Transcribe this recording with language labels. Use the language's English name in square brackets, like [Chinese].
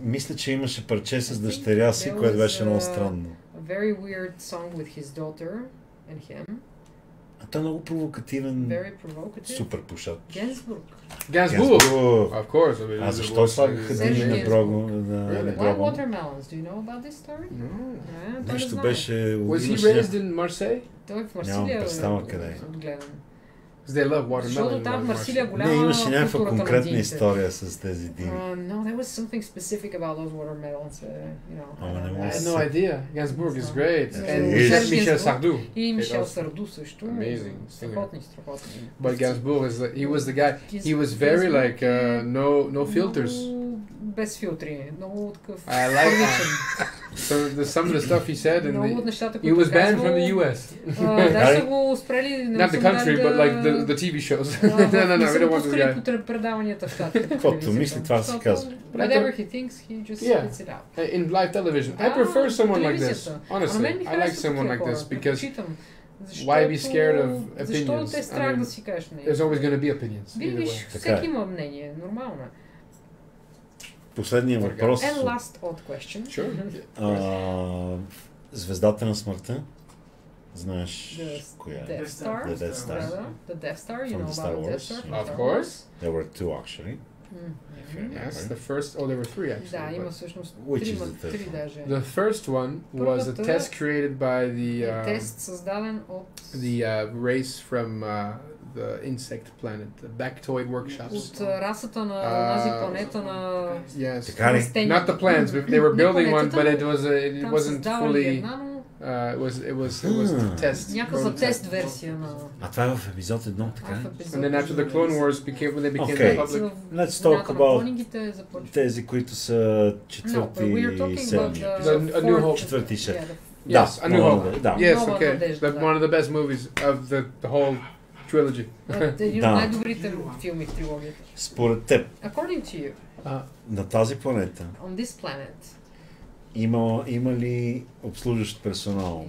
[Bulgarian] Мисля, че имаше парче с дъщеря си, което беше много странно. [English] A very weird song with his daughter and him. [Bulgarian] А той е много провокативен, супер пушач. Гансбург. [English] Of course. [Bulgarian] А защо слагаха дими на гроба? [English] Why watermelons? Do you know about this story? No. [Bulgarian] Нещо беше... [English] Was he raised in Marseille? [Bulgarian] Той в Марсилия. Нямам представа къде. [English] They love watermelon. [Bulgarian] Защото там в Марсилия голяма не, имаше някаква конкретна история с тези дими. [English] No, there was something specific about those watermelons. You know. I had no idea. Gainsbourg is great. And Michel Sardou. [Bulgarian] И Мишел Сарду също. [English] Amazing. [Bulgarian] Страхотни. [English] But Gainsbourg he was the guy. He was very like no filters. [Bulgarian] Без филтри. Много такъв. [English] I like that. Some of the stuff he said, and he was banned from the US. [Bulgarian] Даже го спрели. [English] Not the country, but like the TV shows. No, we don't want this guy. [Bulgarian] Предаванията в щатите. Каквото мисли, това се казва. [English] Whatever he thinks, he just spits it out. In live television, I prefer someone like this. Honestly, I like someone like this because why be scared of opinions? I mean, there's always going to be opinions. [Bulgarian] Виж, всеки има мнение, нормално е. Последния въпрос. [English] And last odd question. Sure. [Bulgarian] Звездата на смъртта. Знаеш коя е? [English] The Death Star. The Death Star. You know about the Death Star? Of course. There were two actually. Yes, the first. Oh, there were three actually. [Bulgarian] Да, има всъщност три даже. [English] The first one was a test created by the. [Bulgarian] Тест създаден от. [English] The race from. The insect planet, the Bactoid workshops. [Bulgarian] От расата на тази планета на. [English] Yes. Not the plants. They were building one, but it wasn't fully. It was test. [Bulgarian] Някаква тест версия на. А това е в епизод 1, така? [English] And then after the Clone Wars when they became public. Let's talk about [Bulgarian] тези, които са четвърти и седми. Четвърти и седми. [English] Yes, A New Hope. Yes, okay. One of the best movies of the whole trilogy. [Bulgarian] Един от най-добрите филми в трилогията. Според теб. [English] According to you. [Bulgarian] На тази планета. [English] On this planet. [Bulgarian] Има ли обслужващ персонал?